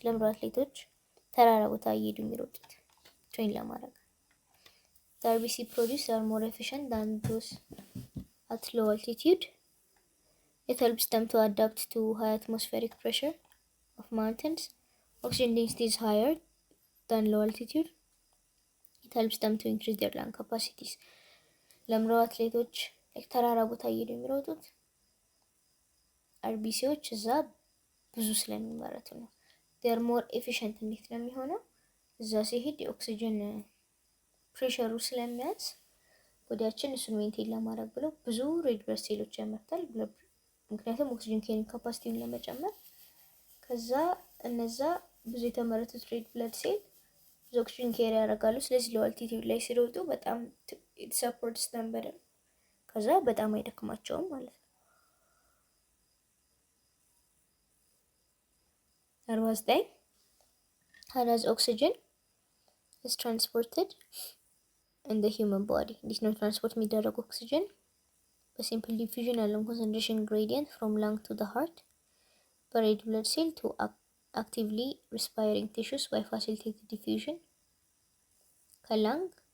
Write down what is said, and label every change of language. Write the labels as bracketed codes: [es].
[am] ለምሮ አትሌቶች ተራራ ቦታ እየሄዱ የሚሮጡት ትሬን ለማድረግ። [en] The RBC produced are more efficient than those at low altitude. It helps them to adapt to high atmospheric pressure of mountains. Oxygen density is higher than low altitude. It helps them to increase their lung capacities. [am] ለምሮ አትሌቶች ተራራ ቦታ እየሄዱ የሚሮጡት አርቢሲዎች እዛ ብዙ ስለሚመረቱ ነው። [en] they are more efficient [am] እንዴት ነው የሚሆነው? እዛ ሲሄድ የኦክሲጅን ፕሬሸሩ ስለሚያንስ ቦዲያችን እሱን ሜንቴን ለማድረግ ብለው ብዙ ሬድ ብለድ ሴሎች ያመርታል። ምክንያቱም ኦክሲጅን ኬሪንግ ካፓሲቲውን ለመጨመር። ከዛ እነዛ ብዙ የተመረቱት ሬድ ብለድ ሴል ብዙ ኦክሲጅን ኬሪ ያደርጋሉ። ስለዚህ ሎ አልቲቲዩድ ላይ ሲሮጡ በጣም [en] it supports them better። [am] ከዛ በጣም አይደክማቸውም ማለት ነው። [en] 49 How does oxygen is transported in the human body? [am] እንዴት ነው ትራንስፖርት የሚደረገው ኦክሲጅን? በሲምፕል ዲፊዥን ያለው ኮንሰንትሬሽን ግሬዲየንት [en] from lung to the heart [am] በሬድ ብለድ ሴል [en] to actively respiring tissues by facilitated diffusion [am] ከላንግ